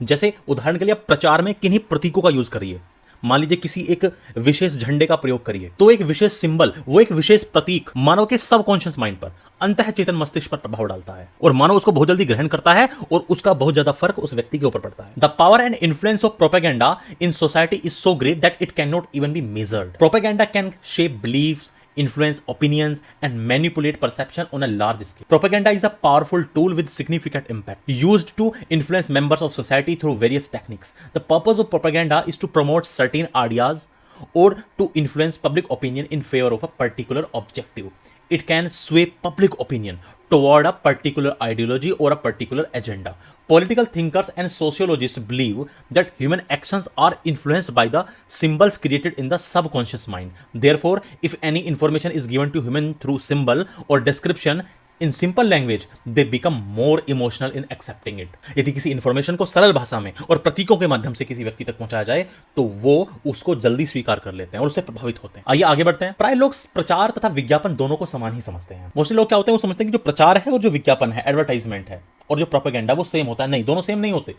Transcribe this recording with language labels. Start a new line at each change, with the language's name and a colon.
Hindi: जैसे उदाहरण के लिए प्रचार में किन्हीं प्रतीकों का यूज करिए। मान लीजिए किसी एक विशेष झंडे का प्रयोग करिए तो एक विशेष सिंबल, वो एक विशेष प्रतीक मानव के सबकॉन्शियस माइंड पर, अंतः चेतन मस्तिष्क पर प्रभाव डालता है और मानव उसको बहुत जल्दी ग्रहण करता है और उसका बहुत ज्यादा फर्क उस व्यक्ति के ऊपर पड़ता है।
English: The power and influence of propaganda in society is so great that it can not even be measured. Propaganda can shape beliefs, influence opinions and manipulate perception on a large scale. Propaganda is a powerful tool with significant impact used to influence members of society through various techniques. The purpose of propaganda is to promote certain ideas or to influence public opinion in favor of a particular objective. It can sway public opinion toward a particular ideology or a particular agenda. Political thinkers and sociologists believe that human actions are influenced by the symbols created in the subconscious mind. Therefore, if any information is given to human through symbol or description in simple language, they become more emotional in accepting it.
Hindi: यदि किसी information को सरल भाषा में और प्रतीकों के माध्यम से किसी व्यक्ति तक पहुंचाया जाए तो वो उसको जल्दी स्वीकार कर लेते हैं और उससे प्रभावित होते हैं। आइए आगे बढ़ते हैं। प्राय लोग प्रचार तथा विज्ञापन दोनों को समान ही समझते हैं। मोस्टली लोग क्या होते हैं, वो समझते हैं कि जो प्रचार है और जो विज्ञापन है, एडवर्टाइजमेंट है, और जो प्रोपेगेंडा वो सेम होता है। नहीं, दोनों सेम नहीं होते।